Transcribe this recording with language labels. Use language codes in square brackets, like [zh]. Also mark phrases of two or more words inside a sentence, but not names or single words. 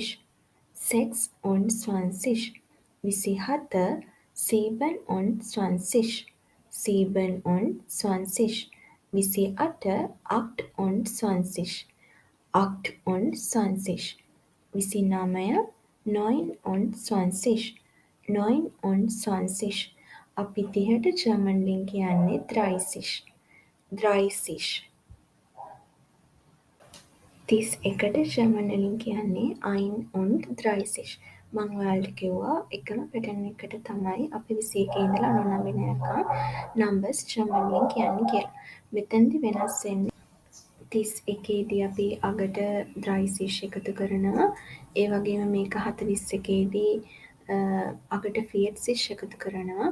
[de] 6 und 20. 27 27, 27, 28 28, 28, 29 29, 29. [si] අපි 30ට ජර්මන් වලින් කියන්නේ 30, 30. 31ට ජර්මන් වලින් කියන්නේ "ein und 30". මම ඔයාලට කිව්වා එකම පැටර්න් එකකට තමයි අපි 21 ඉඳලා 99 යනකම් නම්බර්ස් ජර්මන් වලින් කියන්නේ කියලා. මෙතනදි වෙනස් වෙන්නේ 31ේදී අපි අගට 30 එකතු කරනවා. ඒ වගේම මේක 41ේදී අගට 40 එකතු කරනවා.